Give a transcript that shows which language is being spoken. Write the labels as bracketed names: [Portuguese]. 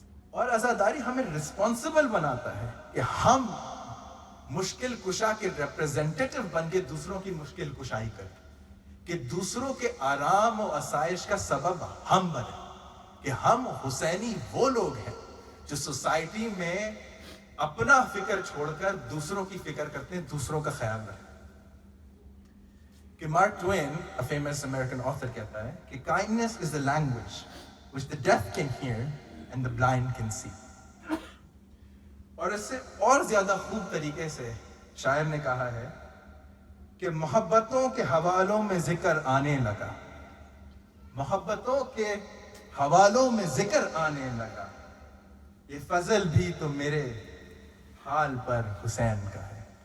[Urdu] اور عزاداری ہمیں رسپانسبل بناتا ہے کہ ہم مشکل کشا کے ریپرزینٹیٹیو بن کے دوسروں کی مشکل کشائی کریں، کہ دوسروں کے آرام و آسائش کا سبب ہم بنیں، کہ ہم حسینی وہ لوگ ہیں جو سوسائٹی میں اپنا فکر چھوڑ کر دوسروں کی فکر کرتے ہیں، دوسروں کا خیال رکھتے ہیں. [English] کہ Mark Twain a famous American author [Urdu] کہتا ہے کہ [English] kindness is the language which the deaf can hear and the blind can see. [Urdu] اور اس سے اور زیادہ خوب طریقے سے شاعر نے کہا ہے کہ محبتوں کے حوالوں میں ذکر آنے لگا، محبتوں کے حوالوں میں ذکر آنے لگا، یہ فضل بھی تو میرے حال پر حسین کا ہے.